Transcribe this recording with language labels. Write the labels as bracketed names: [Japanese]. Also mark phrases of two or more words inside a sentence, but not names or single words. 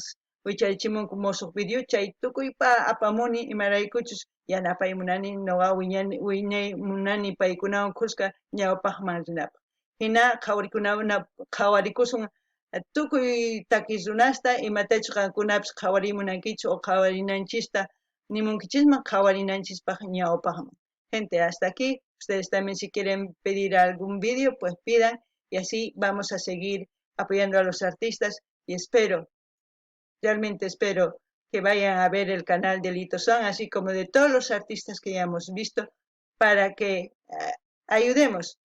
[Quechua] wichaychimunku musuq video chay tukuypa apamuni imaraykuchus yanapaymunani ñuqa wiñaymunani paykunawan kuska ñawpaqman rinapaq hina qhawarikusun tukuy takiy runasta imatachus qankunapis qhawarimunankichis o qhawarinanchista nimunkichisman qhawarinanchispaq ñawpaqman [Spanish] Gente, hasta aquí. Ustedes también si quieren pedir algún vídeo, pues pidan y así vamos a seguir apoyando a los artistas y espero, realmente espero que vayan a ver el canal de Lito San, así como de todos los artistas que ya hemos visto, para que ayudemos.